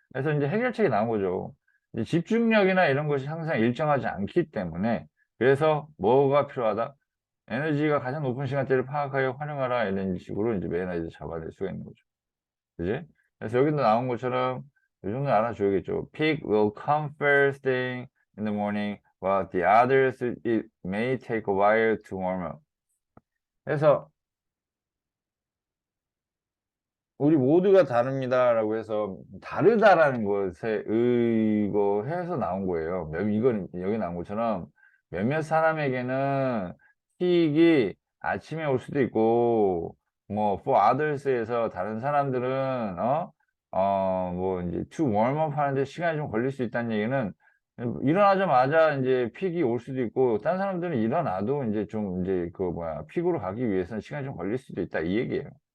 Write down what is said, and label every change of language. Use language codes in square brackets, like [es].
[ko] 그래서 이제 해결책이 나온 거죠. 이제 집중력이나 이런 것이 항상 일정하지 않기 때문에 그래서 뭐가 필요하다? 에너지가 가장 높은 시간대를 파악하여 활용하라 이런 식으로 이제 매너리를 잡아낼 수가 있는 거죠. 그지? 그래서 여기도 나온 것처럼 이 정도 알아줘야겠죠. [en] Peak will come first thing in the morning, while the others it may take a while to warm up. [ko] 그래서 우리 모두가 다릅니다라고 해서 다르다라는 것에 의거해서 나온 거예요. 이건 여기 나온 것처럼 몇몇 사람에게는 피익이 아침에 올 수도 있고 뭐 [en] for others [ko] 에서 다른 사람들은 뭐 이제 [en] to warm up [ko] 하는데 시간이 좀 걸릴 수 있다는 얘기는 일어나자마자 이제 픽이 올 수도 있고 다른 사람들은 일어나도 이제 좀 이제 그 뭐야 픽으로 가기 위해서는 시간이 좀 걸릴 수도 있다 이 얘기예요.